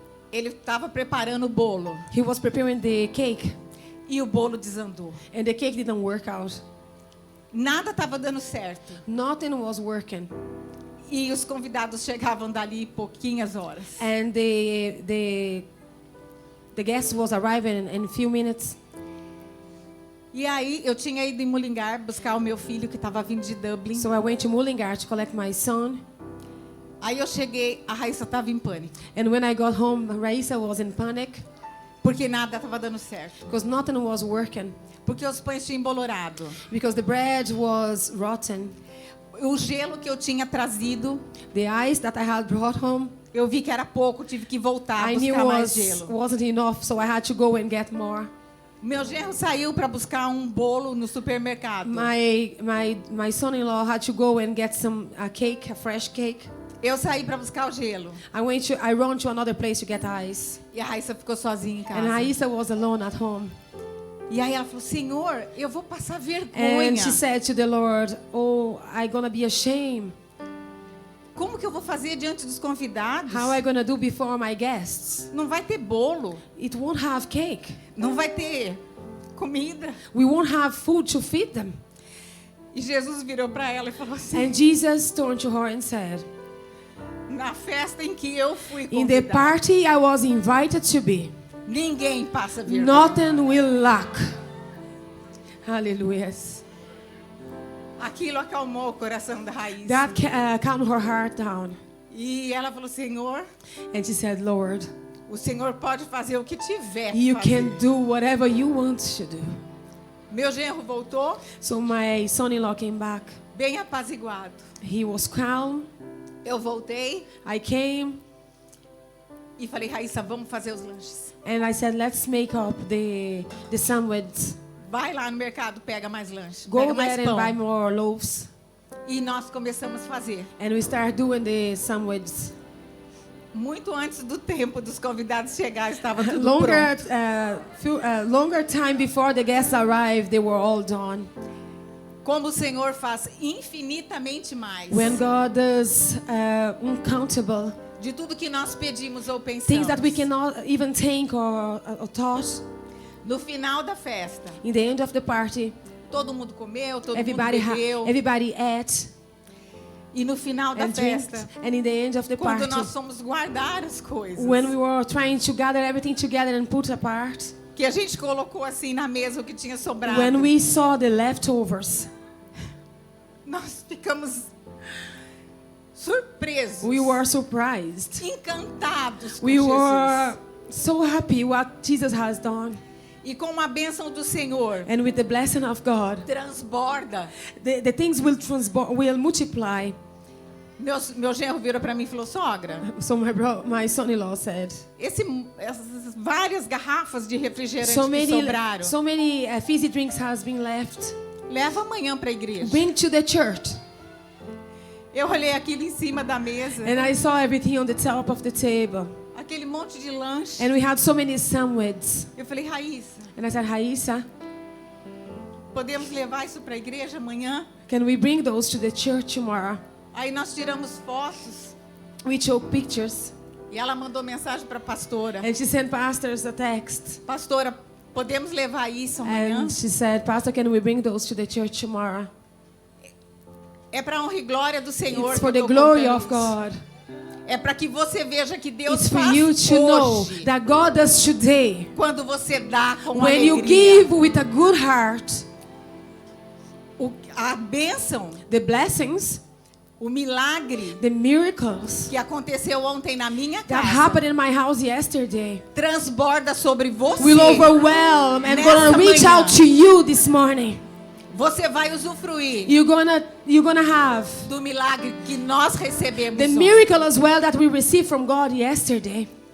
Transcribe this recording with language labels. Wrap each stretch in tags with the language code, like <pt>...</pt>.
<pt>Ele estava preparando o bolo.</pt> <en>He was preparing the cake,</en> <pt>E o bolo desandou.</pt> <en>and the cake didn't work out.</en> <pt>Nada estava dando certo.</pt> <en>Nothing was working.</en> <pt>E os convidados chegavam dali pouquinhas horas.</pt> <en>And the guest was arriving in a few minutes.</en> <pt>E aí eu tinha ido em Mullingar buscar o meu filho que estava vindo de Dublin.</pt> <en>So I went to Mullingar to collect my son.</en> <pt>Aí eu cheguei, a Raíssa estava em pânico,</pt> <en>And when I got home, Raisa was in panic</en> <pt>porque nada estava dando certo.</pt> <en>because nothing was working.</en> <pt>Porque os pães tinham embolorado.</pt> <en>Because the bread was rotten.</en> <pt>O gelo que eu tinha trazido,</pt> <en>The ice that I had brought home,</en> <pt>eu vi que era pouco, tive que voltar a</pt> <en>I knew</en> <pt>buscar mais gelo.</pt> <en>wasn't enough, so I had to go and get more.</en> <pt>Meu genro saiu para buscar um bolo no supermercado.</pt> <en>My son-in-law had to go and get some cake, a fresh cake.</en> <pt>Eu saí para buscar o gelo.</pt> <en>I ran to another place to get ice.</en> <pt>E a Raíssa ficou sozinha em casa.</pt> <en>And Aisa was alone at home.</en> <pt>E aí ela falou, Senhor, eu vou passar</pt> <en>And</en> <pt>vergonha.</pt> <en>she said to the Lord, "Oh, I'm gonna be ashamed.</en> <pt>Como que eu vou fazer diante dos convidados?</pt> <en>How am I gonna do before my guests?</en> <pt>Não vai ter bolo.</pt> <en>It won't have cake.</en> <pt>Não vai ter comida.</pt> <en>We won't have food to feed them."</en> <pt>E Jesus virou para ela e falou assim,</pt> <en>And Jesus turned to her and said,</en> <pt>na festa em que eu fui</pt> <en>"In the</en> <pt>convidada,</pt> <en>party I was invited to be,</en> <pt>ninguém passa vergonha.</pt> <en>nothing will lack." Hallelujah.</en> <pt>Aquilo acalmou o coração da Raíssa.</pt> <en>That calmed her heart down.</en> <pt>E ela falou, Senhor,</pt> <en>And she said, "Lord,</en> <pt>o Senhor pode fazer o que tiver que</pt> <en>you</en> <pt>fazer.</pt> <en>can do whatever you want to do."</en> <pt>Meu genro voltou</pt> <en>So my son-in-law came back.</en> <pt>bem apaziguado.</pt> <en>He was calm.</en> <pt>Eu voltei</pt> <en>I came</en> <pt>e falei, Raíssa, vamos fazer os lanches.</pt> <en>and I said, "Let's make up the sandwich.</en> <pt>Vai lá no mercado, pega mais lanche,</pt> <en>Go</en> <pt>pega mais</pt> <en>there and</en> <pt>pão.</pt> <en>buy more loaves."</en> <pt>E nós começamos a fazer.</pt> <en>And we start doing the sandwiches.</en> <pt>Muito antes do tempo dos convidados chegar, estava tudo</pt> <en>Longer,</en> <pt>pronto.</pt> <en>longer time before the guests arrived, they were all done.</en> <pt>Como o Senhor faz infinitamente mais</pt> <en>When God does uncountable</en> <pt>de tudo que nós pedimos ou pensamos.</pt> <en>things that we cannot even think or thought.</en> <pt>No final da festa,</pt> <en>In the end of the party,</en> <pt>todo mundo comeu, todo</pt> <en>everybody</en> <pt>mundo bebeu.</pt> <en>everybody ate</en> <pt>E no final da</pt> <en>and drank.</en> <pt>festa,</pt> <en>And in the end of the</en> <pt>quando</pt> <en>party,</en> <pt>nós fomos guardar as coisas,</pt> <en>when we were trying to gather everything together and put apart,</en> <pt>que a gente colocou assim na mesa o que tinha sobrado,</pt> <en>when we saw the leftovers,</en> <pt>nós ficamos surpresos,</pt> <en>we were surprised.</en> <pt>encantados com</pt> <en>We</en> <pt>Jesus.</pt> <en>were so happy what Jesus has done.</en> <pt>E com a bênção do Senhor,</pt> <en>And with the blessing of God,</en> <pt>transborda.</pt> <en>the things will multiply.</en> <pt>Meu genro virou para mim e falou, sogra,</pt> <en>So my son-in-law said,</en> <pt>essas várias garrafas de refrigerante que sobraram,</pt> <en>so many fizzy drinks has been left.</en> <pt>leva amanhã para a igreja.</pt> <en>Bring to the church.</en> <pt>Eu olhei aquilo em cima da mesa,</pt> <en>And I saw everything on the top of the table.</en> <pt>aquele monte de lanche.</pt> <en>And we had so many sandwiches.</en> <pt>Eu falei, Raíssa,</pt> <en>And I said, Raisa,</en> <pt>podemos levar isso para a igreja amanhã?</pt> <en>can we bring those to the church tomorrow?</en> <pt>Aí nós tiramos fotos</pt> <en>We took pictures.</en> <pt>e ela mandou mensagem para a pastora.</pt> <en>And she sent pastors a text.</en> <pt>Pastora, podemos levar isso amanhã?</pt> <en>And she said, "Pastor, can we bring those to the church tomorrow?"</en> <pt>É para honra e glória do Senhor.</pt> <en>It's</en> <pt>que</pt> <en>for</en> <pt>eu</pt> <en>the</en> <pt>tô</pt> <en>glory</en> <pt>contando</pt> <en>of</en> <pt>isso.</pt> <en>God.</en> <pt>É para que você veja que Deus</pt> <en>It's for</en> <pt>faz</pt> <en>you to know</en> <pt>hoje,</pt> <en>that God does today.</en> <pt>quando você dá com</pt> <en>When you</en> <pt>alegria.</pt> <en>give with a good heart,</en> <pt>A bênção,</pt> <en>the blessings,</en> <pt>o milagre</pt> <en>the miracles</en> <pt>que aconteceu ontem na minha</pt> <en>that</en> <pt>casa</pt> <en>happened in my house yesterday</en> <pt>transborda sobre você.</pt> <en>will overwhelm and</en> <pt>Nessa</pt> <en>gonna reach</en> <pt>manhã.</pt> <en>out to you this morning.</en> <pt>Você vai usufruir</pt> <en>You're gonna have</en> <pt>do milagre que nós recebemos</pt> <en>the</en> <pt>ontem.</pt> <en>miracle as well that we received from God yesterday.</en>